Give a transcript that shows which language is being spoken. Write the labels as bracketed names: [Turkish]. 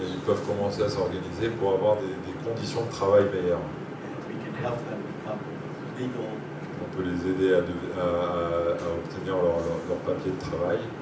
[French] ils peuvent commencer à s'organiser pour avoir des conditions de travail meilleures. [English] And we can help them become legal [French] On peut les aider à obtenir leur papier de travail